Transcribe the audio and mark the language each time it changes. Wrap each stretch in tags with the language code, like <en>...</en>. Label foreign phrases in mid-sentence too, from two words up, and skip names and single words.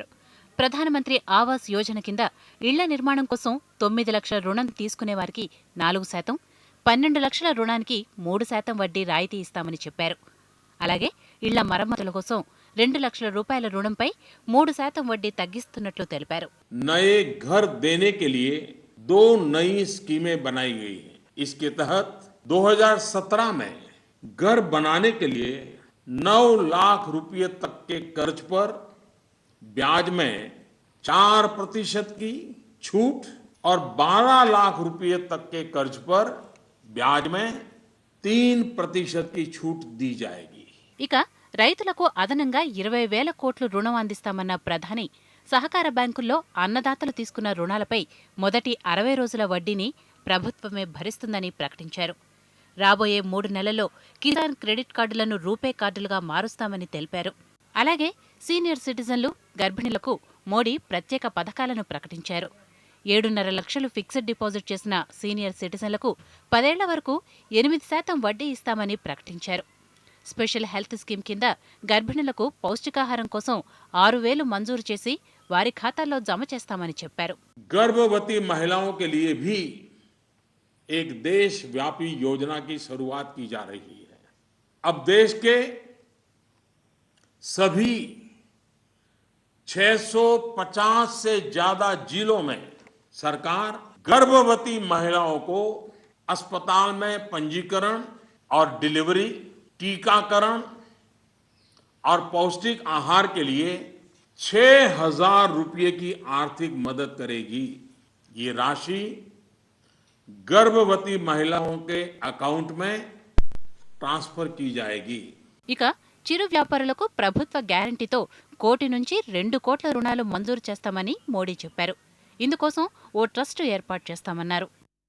<te>ప్రధానమంత్రి ఆవాస్ యోజన కింద ఇళ్ల నిర్మాణం కోసం 9 లక్షల రుణం తీసుకునేవారికి 4%, 12 లక్షల రుణానికి 3% వడ్డీ రాయితీ ఇస్తామని చెప్పారు. అలాగే ఇళ్ల మరమ్మతుల కోసం 2 లక్షల రూపాయల రుణంపై 3% వడ్డీ తగ్గిస్తున్నట్లు తెలిపారు.</te> <hi>नए घर देने के लिए 2 नई स्कीमें बनाई गई हैं। इसके तहत 2017 में घर बनाने के लिए 9 लाख रुपये तक के कर्ज पर ब्याज में 4% की छूट और 12 लाख रुपये तक के कर्ज पर ब्याज में 3% की छूट दी जाएगी.</hi> <te>ఇక రైతులకు అదనంగా 20,000 కోట్లు రుణం అందిస్తామన్న ప్రధాని సహకార బ్యాంకుల్లో అన్నదాతలు తీసుకున్న రుణాలపై మొదటి 60 రోజుల వడ్డీని ప్రభుత్వమే భరిస్తుందని ప్రకటించారు. రాబోయే 3 నెలల్లో కిసాన్ క్రెడిట్ కార్డులను రూపే కార్డులుగా మారుస్తామని తెలిపారు. అలాగే సీనియర్ సిటిజన్లు, గర్భిణులకు మోడీ ప్రత్యేక పథకాలను ప్రకటించారు. 7.5 లక్షలు ఫిక్స్డ్ డిపాజిట్ చేసిన సీనియర్ సిటిజన్లకు 10 ఏళ్ల వరకు 8% వడ్డీ ఇస్తామని ప్రకటించారు. స్పెషల్ హెల్త్ స్కీమ్ కింద గర్భిణులకు పౌష్టికాహారం కోసం 6,000 మంజూరు చేసి వారి ఖాతాల్లో జమ చేస్తామని చెప్పారు.</te> <hi>गर्भवती महिलाओं के लिए भी एक देशव्यापी योजना की शुरुआत की जा रही है. अब देश के सभी 650 से ज्यादा जिलों में सरकार गर्भवती महिलाओं को अस्पताल में पंजीकरण और डिलीवरी, टीकाकरण और पौष्टिक आहार के लिए 6,000 रुपये की आर्थिक मदद करेगी. ये राशि गर्भवती महिलाओं के अकाउंट में ट्रांसफर की जाएगी.</hi> <te>ఇక చిరు వ్యాపారులకు ప్రభుత్వ గ్యారంటీతో 1 కోటి నుంచి 2 కోట్ల రుణాలు మంజూరు చేస్తామని మోడీ చెప్పారు. ఇందుకోసం ఓ ట్రస్టు ఏర్పాటు చేస్తామన్నారు.</te>